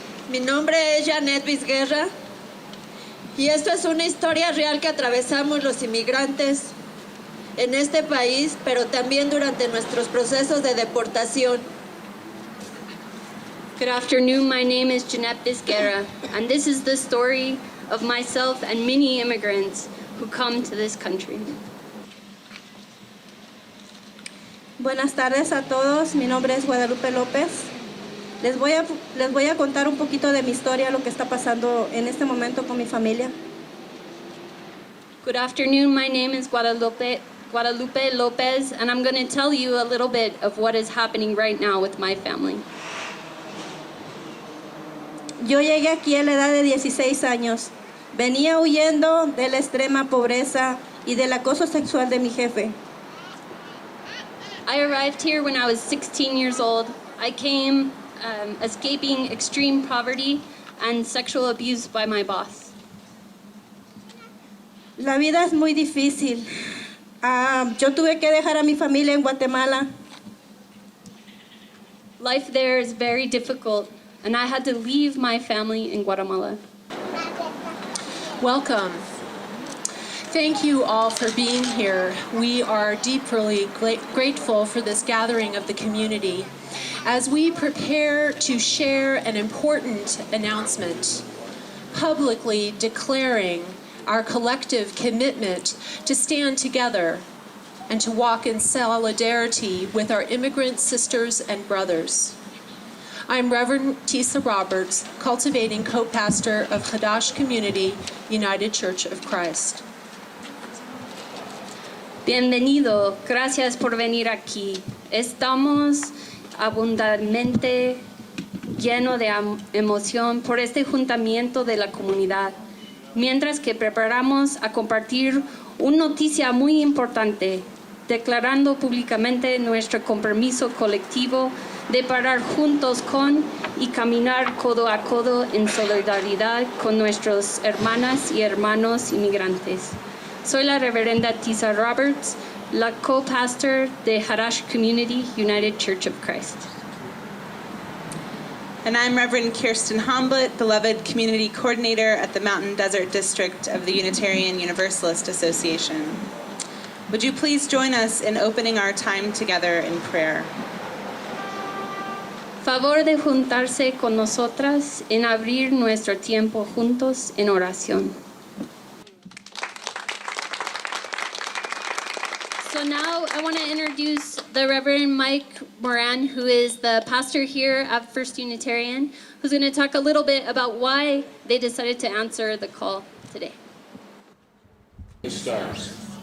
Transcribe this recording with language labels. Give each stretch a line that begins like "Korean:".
Spanish: Mi nombre es Jeanette Vizquera y esto es una historia real que atravesamos los inmigrantes en este país, pero también durante nuestros procesos de deportación.
English: Good afternoon, my name is Jeanette Vizquera, and this is the story of myself and many immigrants who come to this country.
Spanish: Buenas tardes a todos, mi nombre es Guadalupe López. Les voy a contar un poquito de mi historia, lo que está pasando en este momento con mi familia.
English: Good afternoon, my name is Guadalupe Lopez, and I'm going to tell you a little bit of what is happening right now with my family.
Spanish: Yo llegué aquí a la edad de 16 años. Venía huyendo de la extrema pobreza y del acoso sexual de mi jefe.
English: I arrived here when I was 16 years old. I came escaping extreme poverty and sexual abuse by my boss.
Spanish: La vida es muy difícil. Yo tuve que dejar a mi familia en Guatemala.
English: Life there is very difficult. and I had to leave my family in Guatemala. Welcome. Thank you all for being here. We are deeply grateful for this gathering of the community as we prepare to share an important announcement, publicly declaring our collective commitment to stand together and to walk in solidarity with our immigrant sisters and brothers. I'm Reverend Tisa Roberts, cultivating co-pastor of Chadash Community, United Church of Christ.
Spanish: Bienvenido, gracias por venir aquí. Estamos abundantemente llenos de emoción por este juntamiento de la comunidad, mientras que preparamos a compartir una noticia muy importante, declarando públicamente nuestro compromiso colectivo de parar juntos con y caminar codo a codo en solidaridad con nuestras hermanas y hermanos inmigrantes. Soy la reverenda Tisa Roberts, la co-pastor de Chadash Community, United Church of Christ.
English: And I'm Reverend Kirsten Homblett, beloved community coordinator at the Mountain Desert District of the Unitarian Universalist Association. Would you please join us in opening our time together in prayer?
Spanish: Favor de juntarse con nosotras en abrir nuestro tiempo juntos en oración.
English: So now I want to introduce the Reverend Mike Moran, who is the pastor here at First Unitarian, who's going to talk a little bit about why they decided to answer the call today. Stars.